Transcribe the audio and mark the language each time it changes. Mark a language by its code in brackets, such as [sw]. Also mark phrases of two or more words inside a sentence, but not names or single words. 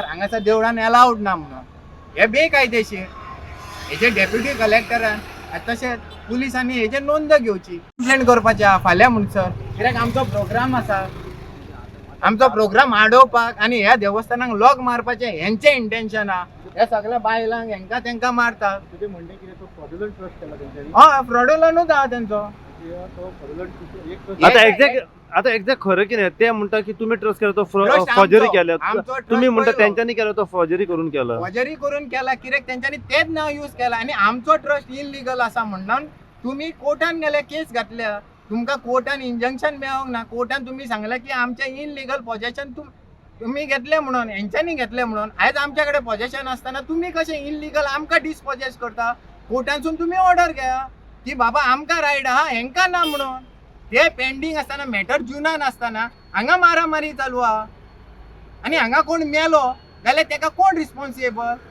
[kok] हांगासर देवळान अलाउड ना म्हणून हे बेकायदेशीर हेजे [en] deputy collector [kok] तशेंच पुलिसांनी हेजेर नोंद घेवची कंप्लेंट करपाची आहा फाल्यां म्हणसर कित्याक आमचो प्रोग्राम आसा आमचो प्रोग्राम आडोवपाक आनी ह्या देवस्थानाक लॉक मारपाचें हेंचें इंटेंशन आहा ह्या सगळ्या बायलांक हेंका तेंका मारता हय फ्रॉडुलंटूच आहा तेंचो आता एक्झॅक्ट खरं की नाही ते म्हणता की तुम्ही ट्रस्ट केला तो फॉर्जरी केल्या तुम्ही म्हणता त्यांच्यानी केला तो फॉर्जरी करून केला फॉर्जरी करून केला कित्याक तेंच्यांनी तेच नाव यूज केला आनी आमचो ट्रस्ट इनलिगल आसा म्हणून तुम्ही कोर्टान गेले केस घातल्या तुमकां कोर्टान इंजंक्शन मेळोंक ना कोर्टान तुम्ही सांगला की आमचें [en] illegal possession [kok] तुम्ही घेतले म्हणून हेंच्यांनी घेतले म्हणून आयज आमच्या कडेन पॉजेशन आसतना तुम्ही कशें इनलिगल आमकां डिस्पॉजेस करता कोर्टानसून तुम्ही ऑर्डर घ्या की बाबा आमकां रायट आहा हेंकां ना म्हणून ते पेंडींग आसतना मॅटर जुनान आसतना हांगा मारामारी चालू आहा आनी हांगा कोण मेलो जाल्यार तेका कोण रिस्पॉन्सिबल